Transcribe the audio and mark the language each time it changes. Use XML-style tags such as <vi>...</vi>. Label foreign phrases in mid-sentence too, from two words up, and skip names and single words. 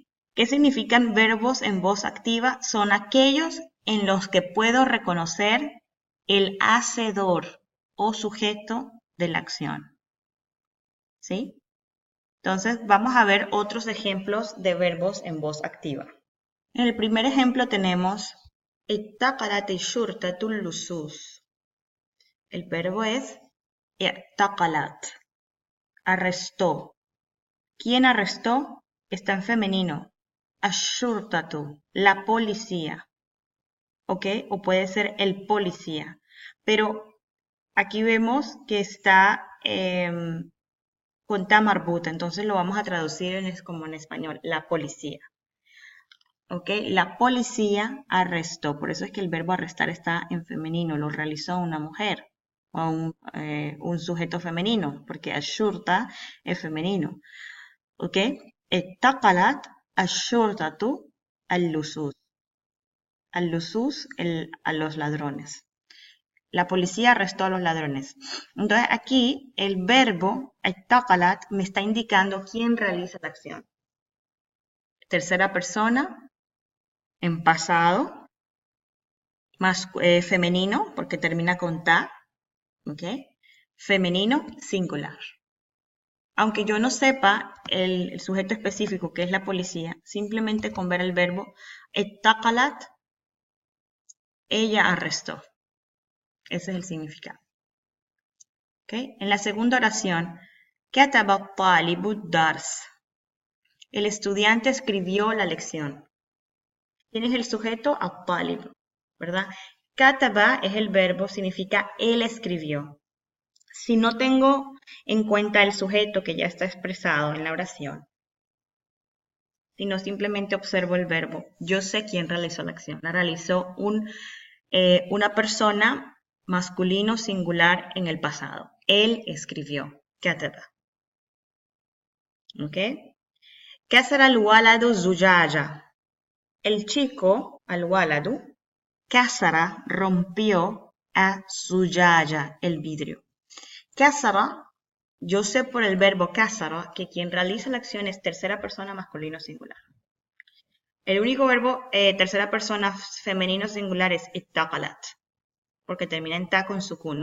<es>¿Qué significan verbos en voz activa? Son aquellos en los que puedo reconocer el hacedor o sujeto de la acción, ¿sí? Entonces, vamos a ver otros ejemplos de verbos en voz activa. En el primer ejemplo tenemos</es> <ar>اتقلت الشرطة اللصوص.</ar> <es>El verbo es اتقلت, arrestó. ¿Quién arrestó? Está en femenino. الشرطة, la policía. ¿Ok? O puede ser el policía. Pero aquí vemos que está con</es> <ar>تاء مربوطة,</ar> <es>entonces lo vamos a traducir como en español, la policía. ¿Ok? La policía arrestó, por eso es que el verbo arrestar está en femenino, lo realizó una mujer o un sujeto femenino, porque ashurta es femenino.</es> <ar>¿Ok? اتقلت الشرطة اللصوص.</ar> <es>Al-lusus, a los ladrones. La policía arrestó a los ladrones. Entonces aquí el verbo اتقلت me está indicando quién realiza la acción. Tercera persona, en pasado, más femenino, porque termina con ta, ¿ok? Femenino, singular. Aunque yo no sepa el sujeto específico que es la policía, simplemente con ver el verbo اتقلت, ella arrestó. Ese es el significado. ¿Okay? En la segunda oración,</es> <ar>كتب الطالب الدرس.</ar> <es>El estudiante escribió la lección. ¿Quién es el sujeto? الطالب, ¿verdad? Kataba es el verbo, significa él escribió. Si no tengo en cuenta el sujeto que ya está expresado en la oración, sino simplemente observo el verbo, yo sé quién realizó la acción. La realizó una persona masculino singular en el pasado. Él escribió. Kataba. ¿Ok?</es> <ar>كسر الولد زجاجة.</ar> <es>El chico, al-waladu, kasara, rompió a zujaja, el vidrio. Kasara, yo sé por el verbo kasara que quien realiza la acción es tercera persona masculino singular. El único verbo tercera persona femenino singular es ittaqalat, porque termina en ta con sukun.</es>